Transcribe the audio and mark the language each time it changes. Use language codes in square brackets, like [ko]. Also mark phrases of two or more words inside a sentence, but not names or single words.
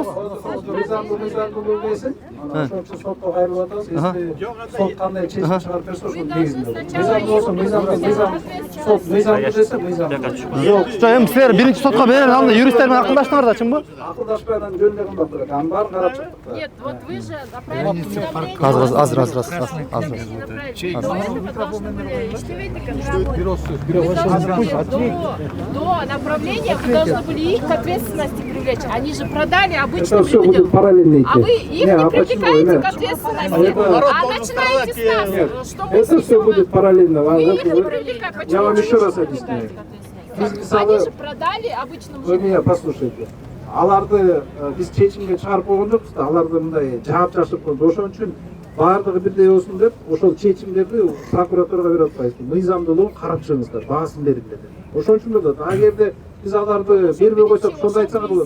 [ky] мыйзамдуу десин. Ошон үчүн сотко кайрылып атабыз. Сот кандай чечим чыгарып берсе ошонун негизинде. Мыйзам болсо сот мыйзамдуу десе мыйзамдуу. Жок, эми силер биринчи сотко берер алдында юристтер менен акылдаштыңар да, чынбы? Акылдашпай анан жөнүндө кылмак керек. Анын баарын карап чыктык. [ru] Нет, вот вы же направили уведомление. До направления вы должны были их к ответственности привлечь. Они же продали обычным людям. А вы их не привлекаете к ответственности, а начинаете с нас. Что вы Это все будет параллельно. Вы их не привлекаете. Я Почему вам вы еще раз их объясняю. Они же продали обычным Вы меня послушайте. [ky] Аларды биз чечимге чыгарып койгон жокпуз да, аларды мындай жаап жашып койдук. Ошон үчүн баардыгы бирдей болсун деп, ошол чечимдерди прокуратурага берип атпайбыз. Мыйзамдуулугун карап чыгыңыздар, баасын бериңер деп. Ошон үчүн болот. Агерде биз аларды бербей койсок, сонда айтсаңар болот.